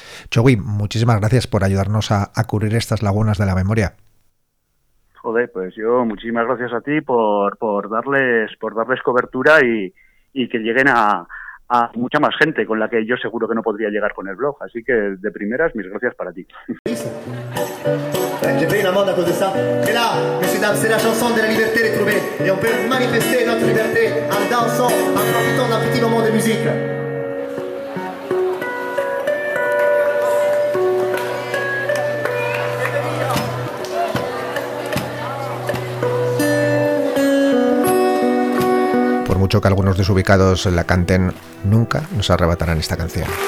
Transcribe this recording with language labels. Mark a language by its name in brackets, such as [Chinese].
[Spanish] Chogui, muchísimas gracias por ayudarnos a cubrir estas lagunas de la memoria. Joder, pues yo muchísimas gracias a ti por darles cobertura y que lleguen a mucha más gente con la que yo seguro que no podría llegar con el blog. Así que de primeras, mis gracias para ti. [French] J'ai pris une amende à cause de ça. Et là, messieurs dames, c'est la chanson de la liberté retrouvée. Et on peut manifester notre liberté en dansant, en profitant d'un petit moment de musique. [Spanish] Por mucho que algunos desubicados la canten, nunca nos arrebatarán esta canción.